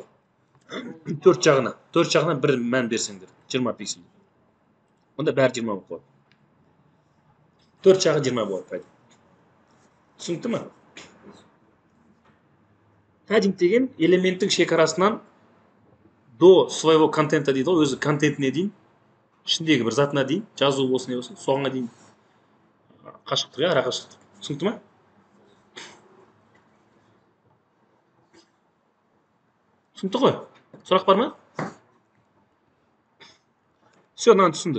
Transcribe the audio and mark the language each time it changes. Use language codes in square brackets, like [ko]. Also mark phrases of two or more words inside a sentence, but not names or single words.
[kk] 4 жағына. 4 жағына 1 мән берсеңдер. 20 пиксель. Онда бәрі 20 болып қалады. 4 жағы 20 болады. Түсінікті ме? Паддинг деген элементтің шекарасынан [ru] до своего контента [kk] дейді ғой, өзі контентіне дейін, ішіндегі бір затына дейін, жазу болсын, не болсын, соңына дейін қашықтық, ара қашықтық. Түсінікті ме? Түсінікті ғой? Сұрақ бар ма? Все, мынаны түсіндік.